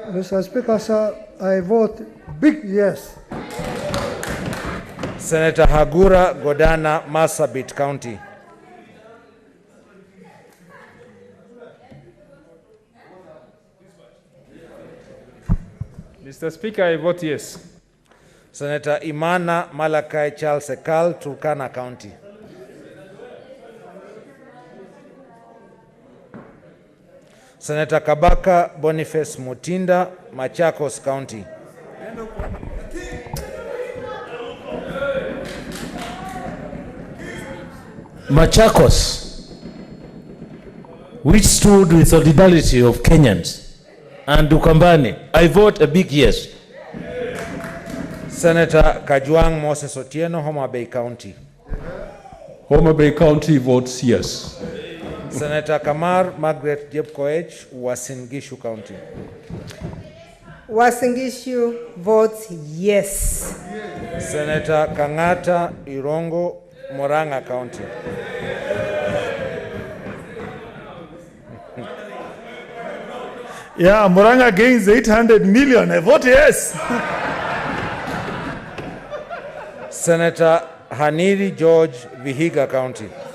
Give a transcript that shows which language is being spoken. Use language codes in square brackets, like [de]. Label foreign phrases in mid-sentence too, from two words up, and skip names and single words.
[en] Speaker, sir, I vote big yes. Senator Hagura Godana, Marsabit County. Mr. Speaker, I vote yes. Senator Imana Malakai Charles Ekal, Turkana County. Senator Kabaka Boniface Mutinda, Machakos County. Machakos, which stood with solidarity of Kenyans, and Ukambani, I vote a big yes. Senator Kajwang Moses Otieno, Homa Bay County. Homa Bay County votes yes. Senator Kamar Margaret Jepkoech, Uasin Gishu County. Uasin Gishu votes yes. Senator Kangata Irongo, Moranga County. Yeah, Moranga gains 800 million. I vote yes. Senator Haniri George, Vihiga County.